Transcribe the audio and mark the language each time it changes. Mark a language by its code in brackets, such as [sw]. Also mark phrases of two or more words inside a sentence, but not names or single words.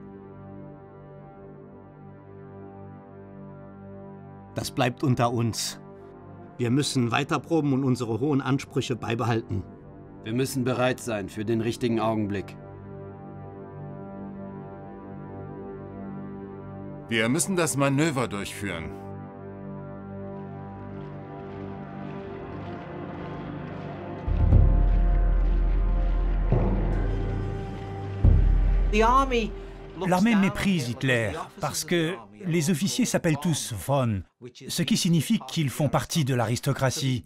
[de] Das bleibt unter uns. Wir müssen weiterproben und unsere hohen Ansprüche beibehalten. Wir müssen bereit sein für den richtigen Augenblick. Wir müssen das Manöver durchführen. [fr] L'armée méprise Hitler parce que les officiers s'appellent tous von, ce qui signifie qu'ils font partie de l'aristocratie.